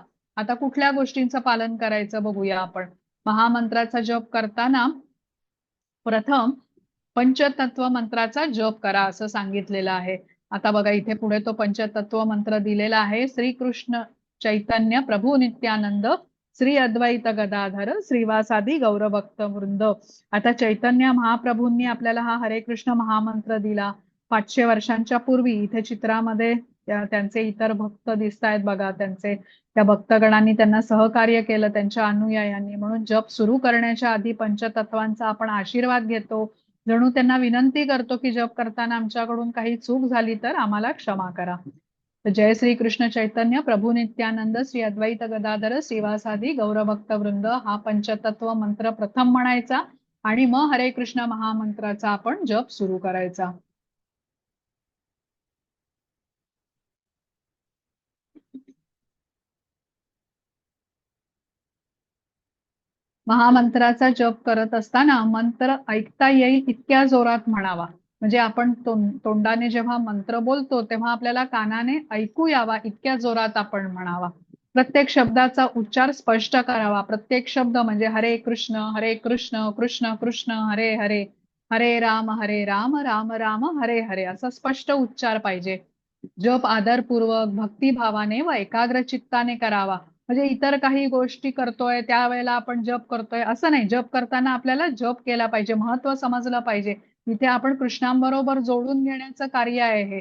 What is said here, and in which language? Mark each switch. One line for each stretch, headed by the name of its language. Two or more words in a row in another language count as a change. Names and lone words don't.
Marathi: आता कुठल्या गोष्टींचं पालन करायचं बघूया आपण. महामंत्राचा जप करताना प्रथम पंचतत्व मंत्राचा जप करा असं सांगितलेलं आहे. आता बघा, इथे पुढे तो पंचतत्व मंत्र दिलेला आहे.
Sanskrit: श्रीकृष्ण चैतन्य प्रभू नित्यानंद श्री अद्वैत गदाधर श्रीवासादी गौरभक्त वृंद.
Marathi: आता चैतन्य महाप्रभूंनी आपल्याला हा हरे कृष्ण महामंत्र दिला 500 वर्षांच्या पूर्वी. इथे चित्रामध्ये त्यांचे इतर भक्त दिसत आहेत बघा, त्यांचे त्या भक्तगणांनी त्यांना सहकार्य केलं, त्यांच्या अनुयायांनी. म्हणून जप सुरू करण्याच्या आधी पंचतत्वांचा आपण आशीर्वाद घेतो, जणू त्यांना विनंती करतो की जप करताना आमच्याकडून काही चूक झाली तर आम्हाला क्षमा करा.
Sanskrit: जय श्री कृष्ण चैतन्य प्रभू नित्यानंद श्री अद्वैत गदाधर श्रीवासादी गौरभक्त वृंद,
Marathi: हा पंचतत्व मंत्र प्रथम म्हणायचा आणि मग हरे कृष्ण महामंत्राचा आपण जप सुरू करायचा. महामंत्राचा जप करत असताना मंत्र ऐकता येईल इतक्या जोरात म्हणावा. म्हणजे आपण तोंडाने जेव्हा मंत्र बोलतो तेव्हा आपल्याला कानाने ऐकू यावा इतक्या जोरात आपण म्हणावा. प्रत्येक शब्दाचा उच्चार स्पष्ट करावा. प्रत्येक शब्द म्हणजे हरे कृष्ण कृष्ण कृष्ण हरे हरे, हरे राम राम राम हरे हरे असा स्पष्ट उच्चार पाहिजे. जप आदरपूर्वक भक्तिभावाने व एकाग्र चित्ताने करावा. म्हणजे इतर काही गोष्टी करतोय त्यावेळेला आपण जप करतोय असं नाही. जप करताना आपल्याला जप केला पाहिजे, महत्व समजलं पाहिजे. इथे आपण कृष्णांबरोबर जोडून घेण्याचं कार्य आहे हे.